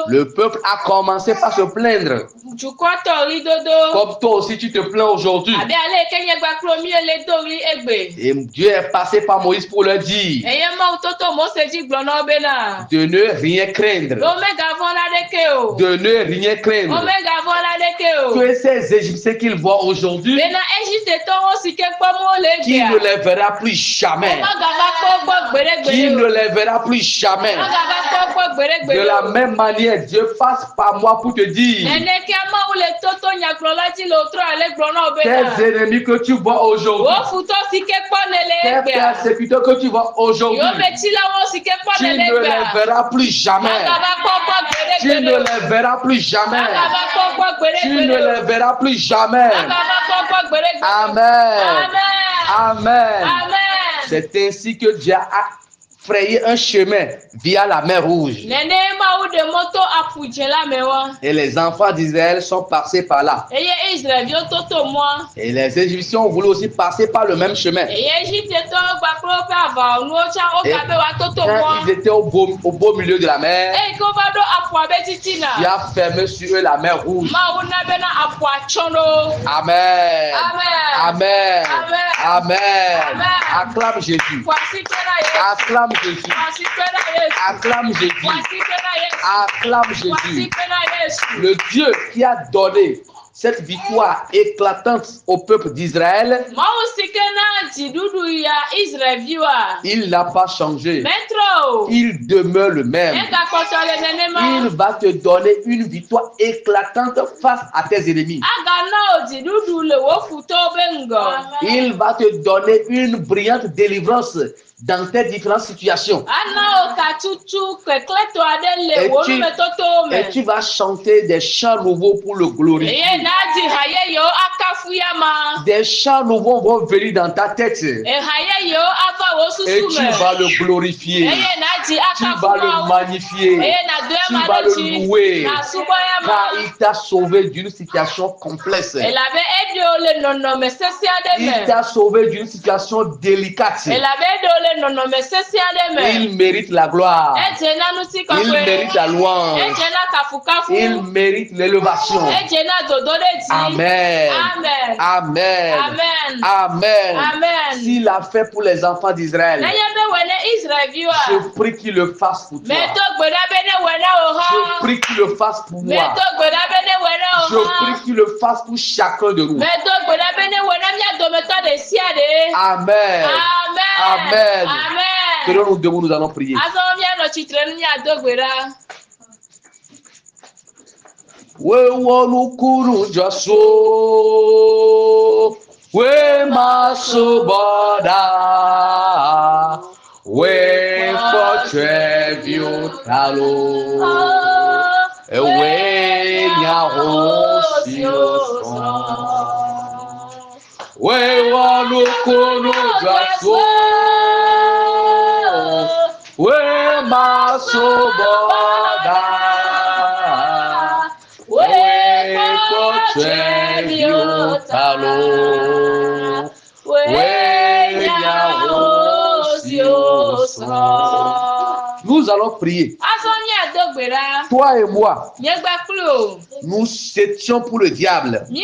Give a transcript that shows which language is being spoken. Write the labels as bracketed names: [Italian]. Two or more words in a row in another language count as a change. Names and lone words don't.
[French] Le peuple a commencé par se plaindre. [Ewe] Dukɔa tɔ ɣlidodo. [French] Comme toi aussi, tu te plains aujourd'hui. [Ewe] Abe ale ke nye gbaklo mi le do ɣli egbe. [French] Et Dieu est passé par Moïse pour leur dire [Ewe] Eye Mawu toto Mose dzi gblɔ na wo bena. [French] de ne rien craindre. [Ewe] Womegavɔ̃ la ɖeke o. [French] De ne rien craindre. [Ewe] Womegavɔ̃ la ɖeke o. [French] Que ces Égyptiens qu'ils voient aujourd'hui, [Ewe] Bena Égyptetɔwo si ke kpɔm wole [French] qui [Ewe] egbea. [French] ne les verra plus jamais. [Ewe] Womagava kpɔ gbɔ gbeɖegbeɖe [French] Qui [Ewe] o. [French] ne les verra plus jamais. [Ewe] Womagava kpɔ gbɔ [French] De [Ewe] gbeɖegbeɖe [French] la [Ewe] o. [French] même manière, Dieu passe par moi pour te dire [Ewe] Neneke Mawu le toto nyagblɔla dzi le wotrɔ ale gblɔ na wo bena. [French] tes ennemis que tu vois aujourd'hui, [Ewe] Wo futɔ si ke kpɔ ne le [French] tes [Ewe] egbea. [French] persécuteurs que tu vois aujourd'hui, [Ewe] Yometsilawo si ke kpɔ [French] tu ne [Ewe] ne le [French] les [Ewe] egbea. [French] verras plus jamais. [Ewe] Womagava kpɔ gbɔ [French] Tu ne [Ewe] gbeɖegbeɖe o. [French] les verras plus jamais. [Ewe] Womagava kpɔ gbɔ [French] Tu ne [Ewe] gbeɖegbeɖe o. [French] les verras plus jamais. [Ewe] Womagava kpɔ gbɔ gbeɖegbeɖe o. [French] Amen. Amen. Amen. Amen. C'est ainsi que Dieu a frayé un chemin via la mer Rouge. [Ewe] Nene Mawu ɖe mɔto aƒudze la me wɔ. [French] Et les enfants d'Israël sont passés par là. [Ewe] Eye Israelviwo toto mɔa. [French] Et les Égyptiens ont voulu aussi passer par le même chemin. [Ewe] Eye Égyptetɔwo gbakple woƒe aʋawɔnuwo tsã woga be woatoto [French] Quand [Ewe] mɔa. [French] ils étaient au beau milieu de la mer, [Ewe] Eye ke wova ɖo aƒua be titina. [French] Dieu a fermé sur eux la mer Rouge. [Ewe] Mawu na bena aƒua tsɔ ɖo. [French] Amen. Amen. Amen. Amen. Amen. Amen. Acclame Jésus. [Ewe] Ƒoasi kpe na Yesu. [French] Acclame Jésus. [Ewe] Ƒoasi kpe na Yesu. [French] Acclame Jésus. [Ewe] Ƒoasi kpe na Yesu. [French] Acclame [Ewe] Ƒoasi [French] Jésus. [Ewe] kpe na Yesu. [French] Le Dieu qui a donné cette victoire éclatante au peuple d'Israël, [Ewe] Mawu si ke na dziɖuɖu ya Israelviwoa. [French] il n'a pas changé. [Ewe] Metrɔ o. [French] Il demeure le même. [Ewe] Negakpɔtɔ le nenema. [French] Il va te donner une victoire éclatante face à tes ennemis. [Ewe] Agana o dziɖuɖu le wo futɔwo be ŋgɔ. [French] Il va te donner une brillante délivrance dans tes différentes situations. [Ewe] Ana o katutu kekleto aɖe le [French] Et [Ewe] wo [French] tu- [Ewe] numetotowo me. [French] Et tu vas chanter des chants nouveaux pour le glorifier. [Ewe] Eye na dzi ha yeyewo akafu ya ma. [French] Des chants nouveaux vont venir dans ta tête. Et [Ewe] Eha yeyewo ava wo susu [French] tu [Ewe] me. [French] vas le glorifier. [Ewe] Eye na dzi [French] Tu [Ewe] akafu [French] vas le [Ewe] Mawu. [French] magnifier. [Ewe] Eye na do [French] Tu [Ewe] ema [French] vas [Ewe] ɖe [French] le [Ewe] dzi. [French] louer. [Ewe] Na subɔ ya [French] Car [Ewe] ma. [French] il t'a sauvé d'une situation complexe. [Ewe] Elabe eɖio le nɔnɔme sesẽ aɖe [French] Il [Ewe] me. [French] t'a sauvé d'une situation délicate. [Ewe] Elabe eɖio le [French] Il mérite la gloire. Il mérite la louange. Il mérite l'élévation. Amen. Amen. Amen. S'il a fait pour les enfants d'Israël, je prie qu'il le fasse pour toi. Je prie qu'il le fasse pour moi. Je prie qu'il le fasse pour chacun de nous. Amen. Amen. Tenons-nous debout, nous allons prier. We wonukuru joso, we masoboda, we fortrevio talo, we nyahosioso. We wonukuru joso, we masoboda. Nous allons prier. Toi et moi, nous étions pour le diable.